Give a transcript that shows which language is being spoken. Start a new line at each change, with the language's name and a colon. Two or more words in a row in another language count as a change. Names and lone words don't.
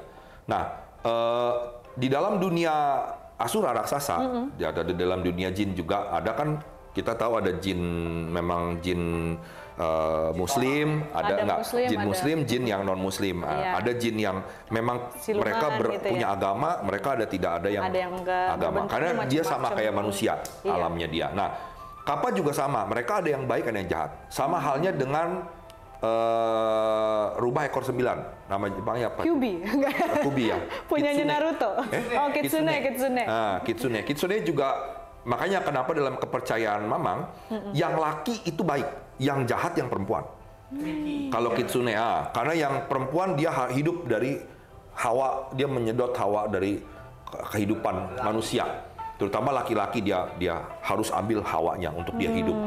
Indonesian: Nah, di dalam dunia asura raksasa, ada di dalam dunia jin juga ada kan, kita tahu ada jin memang jin Muslim, ada nggak jin Muslim, jin yang non Muslim, ada jin yang memang siluman, mereka punya agama, mereka tidak ada yang agama, karena dia sama kayak manusia alamnya dia. Nah Kappa juga sama, mereka ada yang baik, ada yang jahat. Sama halnya dengan rubah ekor 9. Nama Jepangnya apa? Kyuubi. Kyuubi ya. Punyanya Kitsune. Naruto. Oh, Kitsune. Kitsune. Kitsune juga, makanya kenapa dalam kepercayaan Mamang, yang laki itu baik, yang jahat yang perempuan. Kalau Kitsune, karena yang perempuan dia hidup dari hawa, dia menyedot hawa dari kehidupan manusia. Terutama laki-laki dia harus ambil hawanya untuk dia hidup.